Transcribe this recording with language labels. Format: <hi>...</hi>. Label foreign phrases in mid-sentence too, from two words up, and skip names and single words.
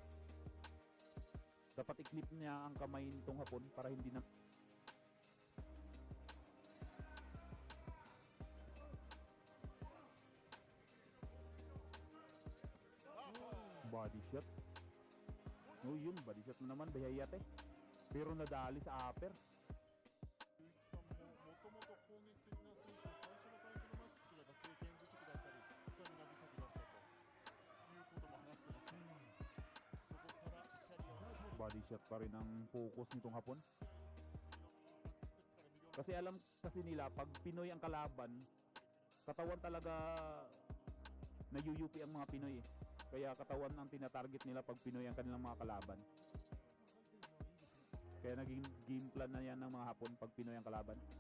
<tl>Dapat i-clip niya ang kamay nitong Hapon para hindi na...</tl> <en>Body shot.</en> <tl>No, yun,</tl> <en>body shot</en> <tl>na naman, Hayate. Pero nadali sa upper.</tl> <ja>もともと攻撃的な選手、最初のタイトルマッチが経験不足だったり、スタミナ不足だったということも話してました。そこからキャリアを</ja> <en>Body shot</en> <tl>pa rin ang focus nitong Hapon. Kasi alam kasi nila, pag Pinoy ang kalaban, katawan talaga nayuyupi ang mga Pinoy eh. Kaya katawan ang tinatarget nila pag Pinoy ang kanilang mga kalaban. Kaya naging</tl> <en>game plan</en> <tl>na yan ng mga Hapon pag Pinoy ang kalaban.</tl>